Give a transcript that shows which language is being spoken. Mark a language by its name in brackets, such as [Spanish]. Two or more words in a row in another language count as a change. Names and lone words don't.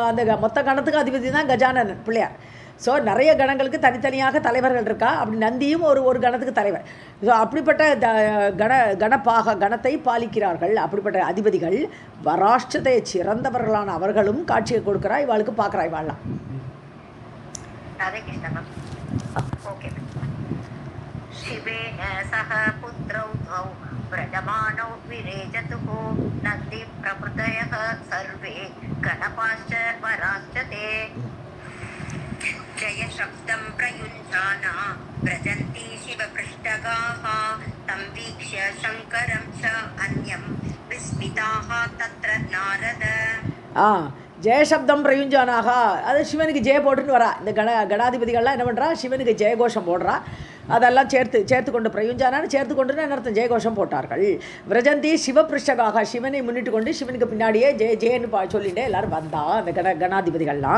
[Tamil] அந்த மொத்த கணத்துக்கு அதிபதி தான் கஜானனன் பிள்ளையார். ஸோ நிறைய கணங்களுக்கு தனித்தனியாக தலைவர்கள் இருக்கா. அப்படி நந்தியும் ஒரு கணத்துக்கு தலைவர். ஸோ அப்படிப்பட்ட கணத்தை பாலிக்கிறார்கள். அப்படிப்பட்ட அதிபதிகள் வராஷ்டத்தை சிறந்தவர்களான அவர்களும் காட்சியை கொடுக்குறா, இவாளுக்கு பார்க்குறா. இவாள்லாம் [Sanskrit] शिवेन सह पुत्रौ द्वौ व्रजमानौ विरेजतुः नन्दी प्रभृतयः सर्वे गणपाश्च वराश्च ते. जय शब्दं प्रयुञ्जाना व्रजन्ति शिवपृष्ठगाः तं वीक्ष्य शङ्करं च अन्यं विस्मिताः तत्र नारद. जयशब्दम् प्रयुञ्जानाः [Tamil] அது சிவனுக்கு ஜெய போட்டுன்னு வரா. இந்த கணாதிபதிகள்லாம் என்ன பண்ணுறா? சிவனுக்கு ஜெயகோஷம் போடுறா. அதெல்லாம் சேர்த்து கொண்டு பிரயுஞ்சானான்னு சேர்த்து கொண்டுன்னு அர்த்தம் ஜெயகோஷம் போட்டார்கள். [Sanskrit] व्रजन्ति शिवपृष्ठगाः [Tamil] சிவனை முன்னிட்டு கொண்டு சிவனுக்கு பின்னாடியே ஜெயன்னு சொல்லிட்டே எல்லாரும் வந்தா அந்த கணாதிபதிகள்லாம்.